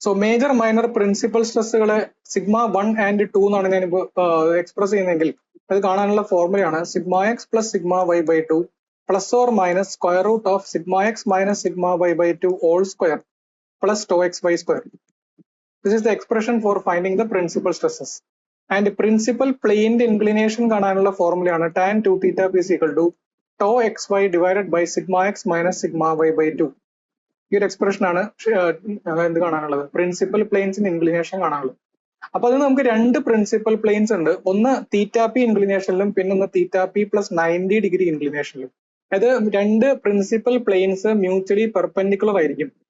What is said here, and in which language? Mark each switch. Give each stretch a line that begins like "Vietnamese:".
Malayalam: So major minor principal സ്ട്രെസ്സുകളെ sigma 1 and 2 എന്നാണ് ഞാൻ express ചെയ്യുന്നതെങ്കിൽ അത് കാണാനുള്ള ഫോർമുലയാണ് sigma X plus sigma Y by 2 plus or minus square root of sigma X minus sigma Y by 2 whole square plus tau xy square.
English: This is the expression for finding the principal stresses. And principal plane inclination
Malayalam: കാണാനുള്ള ഫോർമുലയാണ്
English: tan 2 theta p is equal to tau xy divided by sigma x minus sigma y by 2.
Malayalam: ഈ ഒരു expression ആണ് എന്ത് കാണാനുള്ളത്, principal പ്ലെയിൻസിന്റെ inclination കാണാനുള്ളത്. അപ്പൊ അത് നമുക്ക് രണ്ട് പ്രിൻസിപ്പൽ പ്ലെയിൻസ് ഉണ്ട്, ഒന്ന് തീറ്റ പി ഇൻക്ലിനേഷനിലും പിന്നെ ഒന്ന് തീറ്റ പി പ്ലസ് 90 ഡിഗ്രി ഇൻക്ലിനേഷനിലും. അത് രണ്ട് പ്രിൻസിപ്പൽ പ്ലെയിൻസ് മ്യൂച്വലി പെർപെൻഡിക്കുലർ ആയിരിക്കും.